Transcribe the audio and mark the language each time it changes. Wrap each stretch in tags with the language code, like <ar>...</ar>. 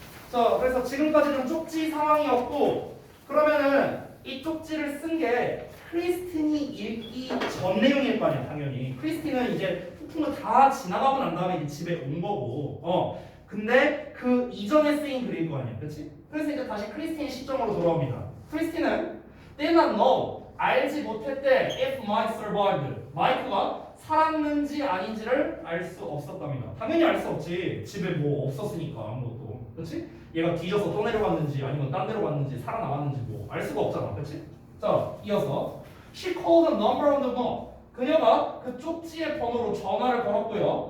<ko>자, 그래서 지금까지는 쪽지 상황이었고, 그러면은 이 쪽지를 쓴 게 크리스틴이 읽기 전 내용일 거 아니야, 당연히. 크리스틴은 이제 폭풍을 다 지나가고 난 다음에 이제 집에 온 거고, 근데 그 이전에 쓰인 글일 거 아니야, 그렇지? 그래서 이제 다시 크리스틴 시점으로 돌아옵니다.</ko> <en>크리스틴은 did not know,</en> <ko>알지 못했대,</ko> <en>if Mike survived.</en> <ko>마이크가 살았는지 아닌지를 알 수 없었답니다. 당연히 알 수 없지. 집에 뭐 없었으니까 아무것도, 그렇지? 얘가 뒤져서 떠내려갔는지 아니면 딴 데로 갔는지 살아남았는지 뭐 알 수가 없잖아, 그렇지? 자, 이어서</ko> <en>she called the number on the phone.</en> <ko>그녀가 그 쪽지의 번호로 전화를 걸었고요.</ko>